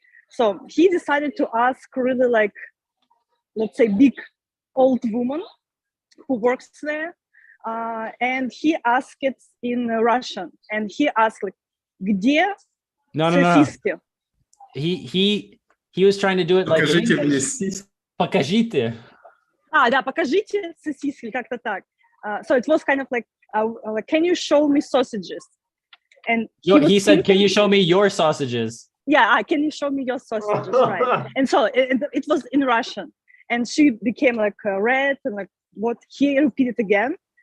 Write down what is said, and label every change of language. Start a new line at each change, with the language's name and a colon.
English: So he decided to ask really like, let's say, big old woman who works there. And he asked it in Russian. And he asked like,
Russian: где
English: No.
Russian: сосиски?
English: He was trying to do it like in
Russian: Покажите мне
English: English.
Russian: сиськи. Покажите. Да, покажите сосиски, как-то так.
English: So it was kind of like, can you show me sausages? And He said, can you show me your sausages? Yeah, can you show me your sausages, right? And so it was in Russian. And she became like red and like what he repeated again.